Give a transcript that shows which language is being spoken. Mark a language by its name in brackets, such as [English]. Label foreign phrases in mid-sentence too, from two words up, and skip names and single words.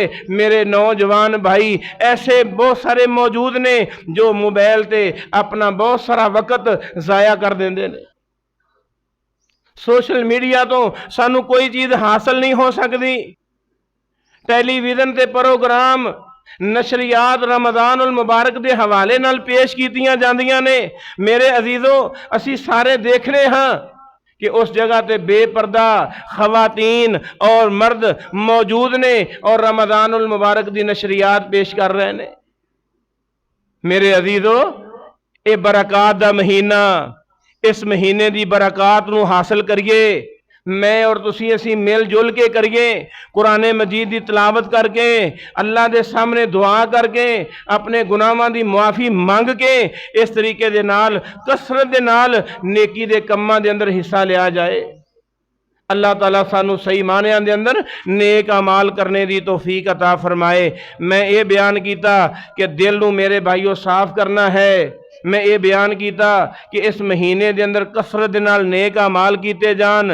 [Punjabi] میرے نوجوان بھائی ایسے بہت سارے موجود نے جو موبائل تے اپنا بہت سارا وقت ضائع کر دیندے نے۔ سوشل میڈیا تو سانو کوئی چیز حاصل نہیں ہو سکتی، ٹیلی ویژن تے پروگرام نشریات رمضان المبارک دے حوالے نال پیش کیتیاں جاندیاں نے۔ میرے عزیزو اسی سارے دیکھنے ہاں کہ اس جگہ تے بے پردہ خواتین اور مرد موجود نے اور رمضان المبارک دی نشریات پیش کر رہے نے۔ میرے عزیزو، اے برکات دا مہینہ، اس مہینے دی برکات نو حاصل کریے۔ میں اور تسی اسی مل جل کے کریے، قرآن مجید دی تلاوت کر کے، اللہ دے سامنے دعا کر کے، اپنے گناہاں دی معافی مانگ کے، اس طریقے دے نال کثرت دے نال نیکی دے کماں دے اندر حصہ لیا جائے۔ اللہ تعالیٰ سانو صحیح معنیاں دے اندر نیک اعمال کرنے دی توفیق عطا فرمائے۔ میں یہ بیان کیتا کہ دل نو میرے بھائیو صاف کرنا ہے۔ میں یہ بیان کیتا کہ اس مہینے دے اندر کثرت دے نال نیک اعمال کیتے جان۔